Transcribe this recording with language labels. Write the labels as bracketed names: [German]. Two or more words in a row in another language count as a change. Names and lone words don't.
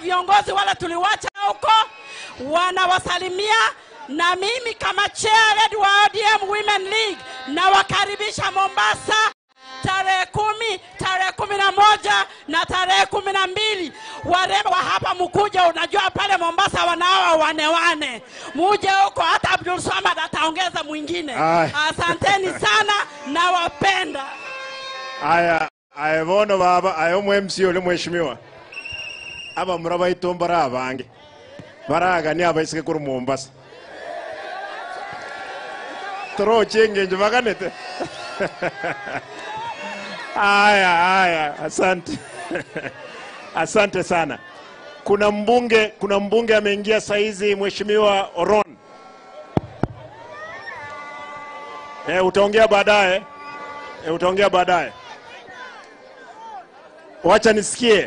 [Swahili] Viongozi wala tuliwacha huko wanawasalimia, na mimi kama chair wa ODM Women League na wakaribisha Mombasa tarehe 10, tarehe 11 na tarehe 12. Warembo wa hapa mkuja, unajua pale Mombasa wanaoa wane. Muje huko, hata Abdul Swamad ataongeza mwingine. Asanteni sana na wapenda. [Gusii] Aya bono baba, ayo MC ole mheshimiwa. Aba muraba itombara abange. Baraga ni abaisike kuri Mombasa. Toro chenge njumaganete. Aya, [Swahili] asante. Asante sana. Kuna mbunge ameingia saizi, mheshimiwa Oron. Utaongea baadaye. Wacha nisikie.